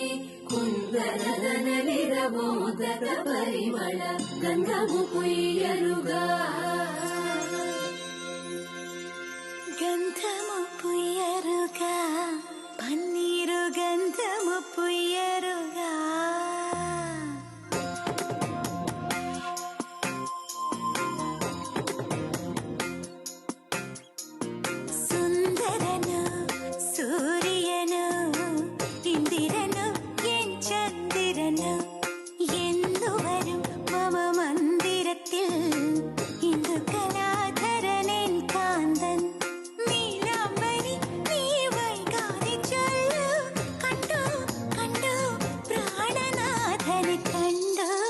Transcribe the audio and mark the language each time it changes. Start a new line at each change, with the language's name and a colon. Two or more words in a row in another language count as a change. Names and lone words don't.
Telugu: కుందనదనలిరమోదక పరిమళ గంధము పొయ్యరుగా గంధము పొయ్యరుగా పన్నీరు గంధము పొయ్యరుగా
Malayalam: സുന്ദരനു സൂര്യനു ഇന്ദിരനു എൻ ചന്ദ്രനു എന്നുവരും മമ മന്ദിരത്തിൽ ഇന്ദു കലാധരനെൻ കാന്തൻ നീലാംബരി നീ വൈകാതെ ചൊല്ലു കണ്ടു കണ്ടു പ്രാണനാഥനെ കണ്ടു